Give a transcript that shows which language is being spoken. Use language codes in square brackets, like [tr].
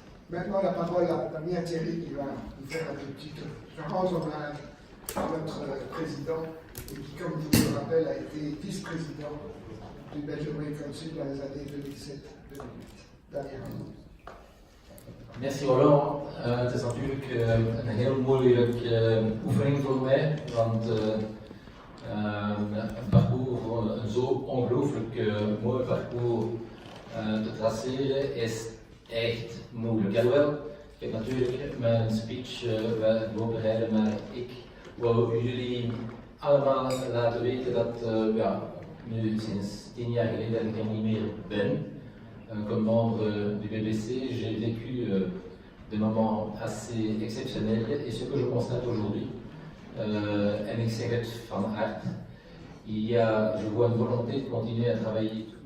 [fr] Maintenant, la parole à l'ami Thierry qui va nous faire une petite rendre hommage à notre président et qui, comme je vous le rappelle, a été vice-président du Belgium Brain Council dans les années 2007-2008. Daniel. Merci Roland. [nl] Het is natuurlijk een heel moeilijke oefening voor mij, want een parcours voor een zo ongelooflijk mooi parcours te traceren is echt moeilijk. Alhoewel, ik heb natuurlijk mijn speech wel voorbereiden, maar ik wil jullie allemaal laten weten dat nu sinds 10 jaar geleden dat ik er niet meer ben. [fr] Comme membre du BBC, j'ai vécu des moments assez exceptionnels et ce que je constate aujourd'hui, [nl] en ik zeg het van harte, [fr] je vois une volonté de continuer à travailler.